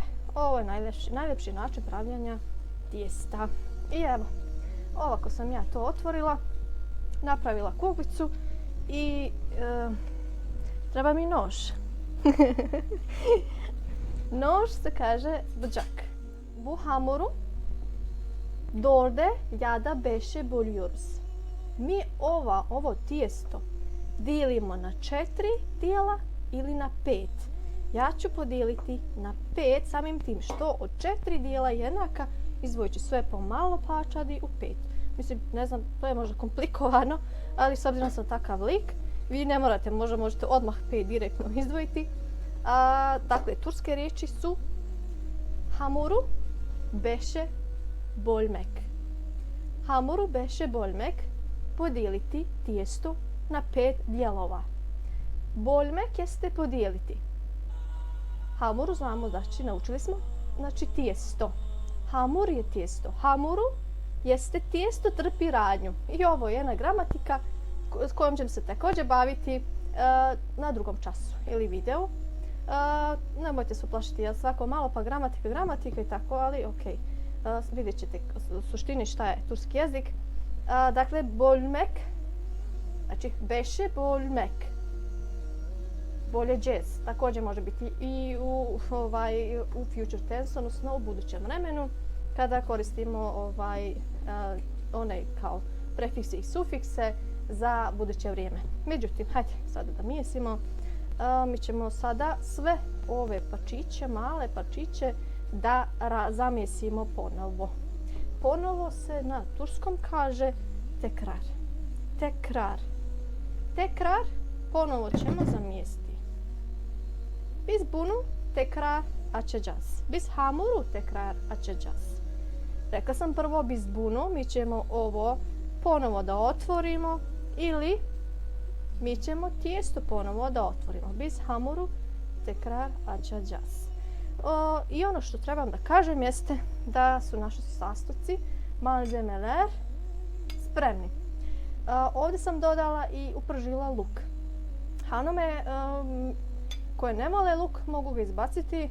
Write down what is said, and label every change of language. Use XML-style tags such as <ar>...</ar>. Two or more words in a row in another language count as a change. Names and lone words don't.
<bs>Ovo je najljepši način pravljanja tijesta. I evo, ovako sam ja to otvorila, napravila kuglicu i treba mi nož. Nož se kaže bıçak.</bs> <tr>Bu hamuru dorde ya da beşe bölüyoruz.</tr> <bs>Mi ovo tijesto dijelimo na 4 dijela ili na 5. Ja ću podijeliti na 5 samim tim što od 4 dijela jednaka izdvojit ću sve pomalo pačadi u 5. Mislim, ne znam, to je možda komplikovano, ali s obzirom sam takav lik, vi ne morate, možete odmah 5 direktno izdvojiti. Dakle, turske riječi su</bs> <tr>hamuru beşe bölmek. Hamuru beşe bölmek,</tr> <bs>podijeliti tijesto na 5 dijelova. Bölmek jeste podijeliti. Hamuru znamo, znači naučili smo, znači tijesto. Hamur je tijesto. Hamuru jeste tijesto trpi radnju. I ovo je jedna gramatika s kojom ćemo se također baviti na drugom času ili videu. Nemojte se uplašiti, ja svako malo pa gramatika i tako, ali ok. Vidjet ćete u suštini šta je turski jezik. Dakle, bölmek, znači</bs> <tr>beşe bölmek. Bölecağız.</tr> <bs>Također može biti i u</bs> <en>future tense,</en> <bs>odnosno u budućem vremenu, kada koristimo one kao prefikse i sufikse za buduće vrijeme. Međutim, hajde sada da mijesimo. Mi ćemo sada sve ove parčiće, male parčiće, da zamjesimo ponovo. Ponovo se na turskom kaže tekrar.</bs> <tr>Tekrar. Tekrar</tr> <bs>ponovo ćemo zamijesti.</bs> <tr>Biz bunu tekrar açacağız. Biz hamuru tekrar açacağız.</tr> <bs>Rekla sam prvo</bs> <tr>biz bunu,</tr> <bs>mi ćemo ovo ponovo da otvorimo ili mi ćemo tijesto ponovo da otvorimo.</bs> <tr>Biz hamuru tekrar açacağız.</tr> <bs>I ono što trebam da kažem jeste da su naši sastojci, malzemeler, spremni. Ovdje sam dodala i upržila luk. Hanome koje ne vole luk mogu ga izbaciti.</bs>